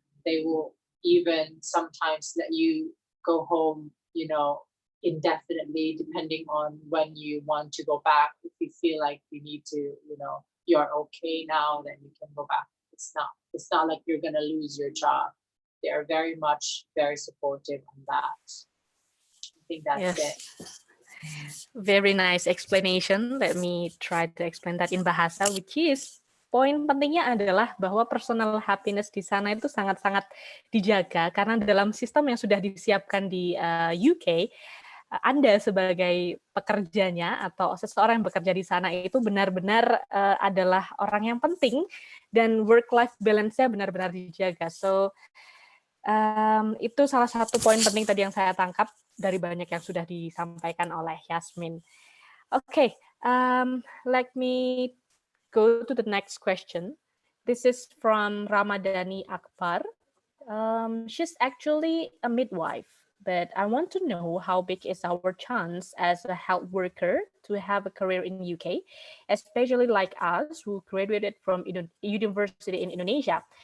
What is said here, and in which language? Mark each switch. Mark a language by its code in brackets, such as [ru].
[en] They will even sometimes let you go home, you know, indefinitely, depending on when you want to go back. If you feel like you need to, you know, you're okay now, then you can go back It's not like you're gonna lose your job. They are very supportive on that. I think that's it. Very nice explanation. Let me try to explain that in bahasa, which is [id] poin pentingnya adalah bahwa personal happiness di sana itu sangat-sangat dijaga karena dalam sistem yang sudah disiapkan di UK, Anda sebagai pekerjanya atau seseorang yang bekerja di sana itu benar-benar adalah orang yang penting dan work-life balance-nya benar-benar dijaga. So, itu salah satu poin penting tadi yang saya tangkap dari banyak yang sudah disampaikan oleh Yasmin. [en] Okay, let me go to the next question. This is from Ramadhani Akbar. She's actually a midwife, but I want to know how big is our chance as a health worker to have a career in the UK, especially like us who graduated from university in Indonesia.